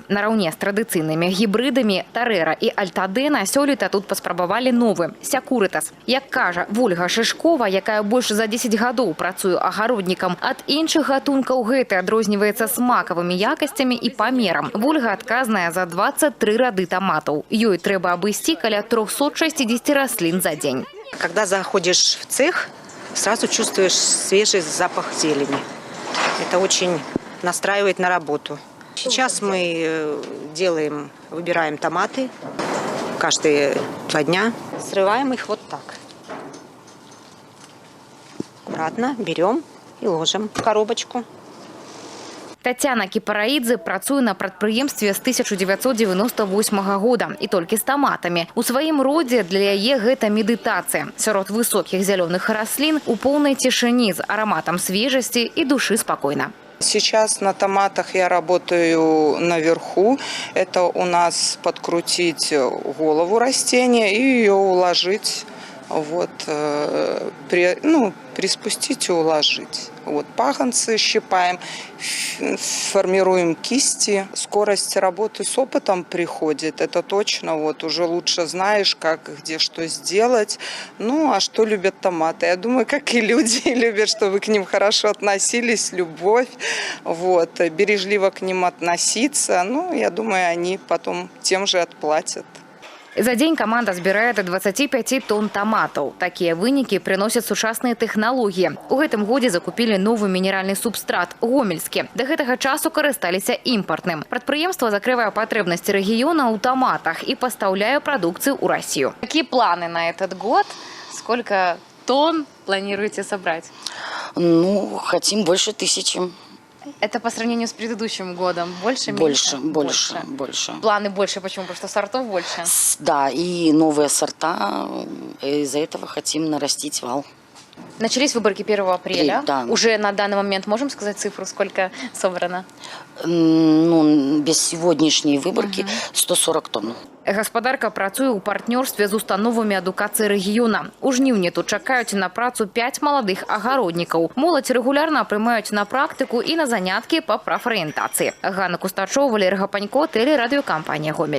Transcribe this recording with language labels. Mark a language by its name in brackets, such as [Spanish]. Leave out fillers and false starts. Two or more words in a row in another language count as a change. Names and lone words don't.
[Belarusian] Нараўне з традыцыйнымі гібрыдамі Тарэра і Альтадэна сёлета тут паспрабавалі новы – Сякурытас. Як кажа Вольга Шышкова, якая больш за 10 гадоў працуе агароднікам, ад іншых гатункаў гэты адрозніваецца смакавымі якасцямі і памерам. Вольга адказная за 23 рады таматаў. Ёй трэба абысці каля 360 раслін за дзень. [Russian] Когда заходишь в цех, сразу чувствуешь свежий запах зелени. Это очень настраивает на работу. Сейчас мы выбираем томаты каждые 2 дня. Срываем их вот так. Аккуратно берем и ложим в коробочку. [Belarusian] Тацяна Кіпараідзе працуе на прадпрыемстве з 1998 года і толькі з таматамі. У сваім родзе для яе гэта медытацыя. Сярод высокіх зялёных раслін у поўнай цішыні з ароматом свежасці і душы спакойна. [Russian] Сейчас на томатах я работаю наверху. Это у нас подкрутить голову растения и ее уложить, приспустить и уложить. Пагонцы щипаем, формируем кисти. Скорость работы с опытом приходит. Это точно. Уже лучше знаешь, как, где, что сделать. А что любят томаты? Я думаю, как и люди любят, чтобы к ним хорошо относились, любовь. Бережливо к ним относиться. Я думаю, они потом тем же отплатят. [Belarusian] За дзень каманда збірае до 25 тонн таматаў. Такія вынікі прыносяць сучасныя тэхналогіі. У гэтым годзе закупілі новы мінеральны субстрат – гомельскі. Да гэтага часу карысталіся імпартным. Прадпрыемства закрывае патрэбнасці рэгіёна ў таматах і пастаўляе прадукцыю ў Россию. [Russian] Какие планы на этот год? Сколько тонн планируете собрать? Хотим больше 1000. Это по сравнению с предыдущим годом? Больше, меньше? Больше. Планы больше. Почему? Потому что сортов больше? Да, и новые сорта. Из-за этого хотим нарастить вал. Начались выборки 1 апреля. Да. Уже на данный момент можем сказать цифру, сколько собрано? Без сегодняшней выборки 140 тонн. [Belarusian] Гаспадарка працуе ў партнёрстве з установамі адукацыі рэгіёна. У жніўні тут чакаюць на працу 5 маладых агароднікаў. Моладзь рэгулярна прымаюць на практыку і на заняткі па прафарыентацыі. Ганна Кустачова, Валерий Гапанько, тэлерадыёкампанія «Гомель».